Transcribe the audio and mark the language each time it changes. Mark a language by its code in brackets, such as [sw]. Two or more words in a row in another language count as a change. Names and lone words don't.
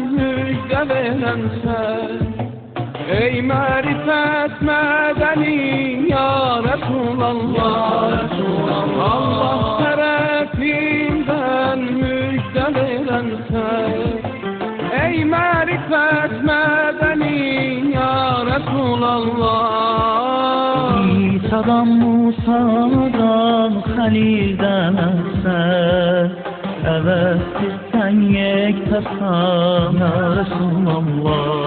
[az] müjdə verən sən, ey mərifət mədəni ya Resulallah. Allah tərəfindən müjdə verən sən, ey mərifət mədəni ya Resulallah. [tr] İsa'dan, Musa'dan, Halil'den sen, evet sen yektesan ya Resulallah.